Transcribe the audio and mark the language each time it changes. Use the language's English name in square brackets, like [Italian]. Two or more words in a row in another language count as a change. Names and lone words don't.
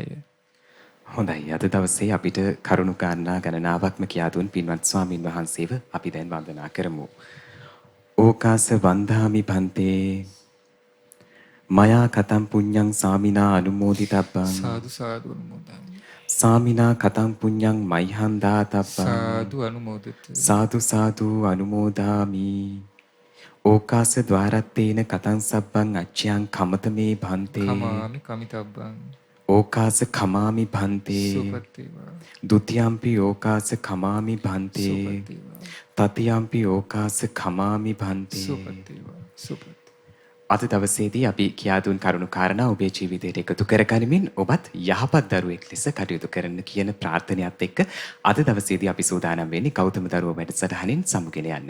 [Sinhala] හොඳයි, අද දවසේ අපිට කරුණු කාරණා ගණනාවක්ම කියා දුන් පින්වත් ස්වාමින් වහන්සේව අපි දැන් වන්දනා කරමු. [Pali] ඕකාස වන්දාමි පන්තේ මයා කතම් පුඤ්ඤං සාමිනා අනුමෝදිතබ්බං. [Sinhala] සාදු සාදු අනුමෝදන්. [Pali] සාමිනා කතම් පුඤ්ඤං මයිහං දාතබ්බං. [Sinhala] සාදු අනුමෝදිත. [Pali] සාදු සාදු අනුමෝදාමි. ඕකාස ద్వාරත්තේන කතං සබ්බං අච්ඡයං කමතමේ භන්තේ. කමාමි කමිතබ්බං. ඕකාස කමාමි භන්තේ. [Sinhala] සුපත් වේවා. [Pali] ဒ ුතියම්පි ඕකාස කමාමි භන්තේ. [Sinhala] සුපත් වේවා. [Pali] තතියම්පි ඕකාස කමාමි භන්තේ. [Sinhala] සුපත් වේවා. සුපත්. අද දවසේදී අපි කියා දුන් කරුණු කාරණා ඔබේ ජීවිතයට එකතු කරගනිමින් ඔබත් යහපත් දරුවෙක් ලෙස කටයුතු කරන්න කියන ප්‍රාර්ථනාවත් එක්ක අද දවසේදී අපි සූදානම් වෙන්නේ ගෞතම දරුවෝ වැඩසටහනින් සමුගෙන යන්න.